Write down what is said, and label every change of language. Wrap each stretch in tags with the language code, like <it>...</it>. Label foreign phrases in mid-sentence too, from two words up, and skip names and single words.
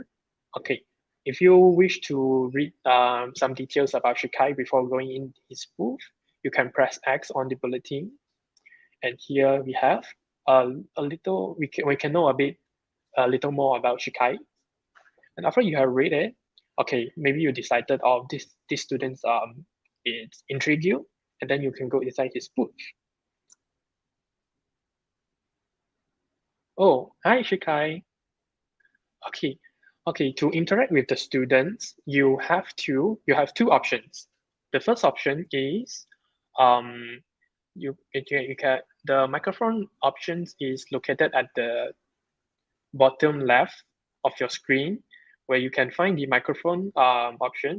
<en>Okay, if you wish to read some details about Shikai before going in his booth, you can press X on the bulletin. And here we have a little, we can know a little more about Shikai. And after you have read it, okay, maybe you decided, oh, this students it intrigue you, and then you can go inside his booth. Oh, hi Shikai. Okay, to interact with the students, you have two options. The first option is you can the microphone options is located at the bottom left of your screen, where you can find the microphone option.</en>